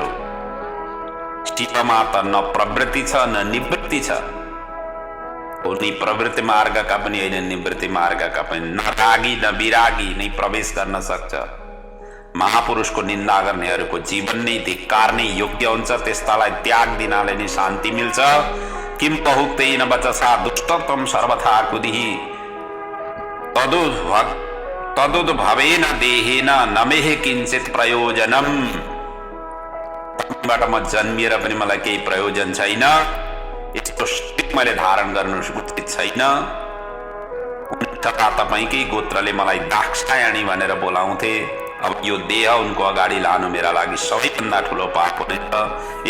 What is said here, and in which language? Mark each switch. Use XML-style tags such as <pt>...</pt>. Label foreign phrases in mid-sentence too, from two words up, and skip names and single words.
<ne>शिवमा त न प्रवृत्ति छ न निवृत्ति छ। उनी प्रवृत्ति मार्गका पनि होइन, निवृत्ति मार्गका पनि। न रागी न विरागी नै प्रवेश गर्न सक्छ। महापुरुषको निन्दा गर्नेहरूको जीवन नै धिक्कारने योग्य हुन्छ। त्यस्तालाई त्याग दिनाले नै शान्ति मिल्छ।</ne> <sa>किम बहुक्तेन वचसा दुष्टत्वं सर्वथा कुदिहि तदुद्भवेन देहेन नमेह किञ्चित प्रयोजनम।</sa> <ne>बाट म जन्मिएर पनि मलाई केही प्रयोजन छैन, यस्तो स्टिक मैले धारण गर्नु उचित छैन। तथा तपाईँकै गोत्रले मलाई दाक्षायणी भनेर बोलाउँथे। अब यो देह उनको अगाडि लानु मेरा लागि सबैभन्दा ठुलो पाप हुनेछ।</ne>